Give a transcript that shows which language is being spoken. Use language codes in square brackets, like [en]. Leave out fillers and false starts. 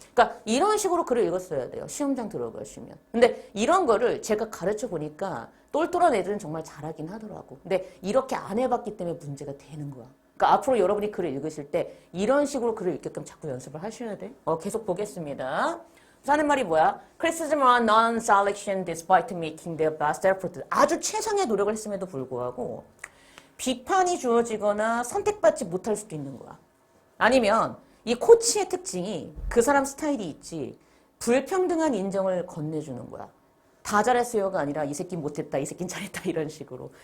[ko] 그러니까 이런 식으로 글을 읽었어야 돼요. 시험장 들어가시면. 근데 이런 거를 제가 가르쳐 보니까 똘똘한 애들은 정말 잘하긴 하더라고. 근데 이렇게 안 해봤기 때문에 문제가 되는 거야. 그러니까 앞으로 여러분이 글을 읽으실 때 이런 식으로 글을 읽게끔 자꾸 연습을 하셔야 돼. 계속 보겠습니다. 하는 말이 뭐야? [en] Criticism on non-selection despite making their best effort. [ko] 아주 최상의 노력을 했음에도 불구하고 비판이 주어지거나 선택받지 못할 수도 있는 거야. 아니면 이 코치의 특징이 그 사람 스타일이 있지 불평등한 인정을 건네주는 거야. 다 잘했어요가 아니라 이 새끼 못했다, 이 새끼는 잘했다 이런 식으로.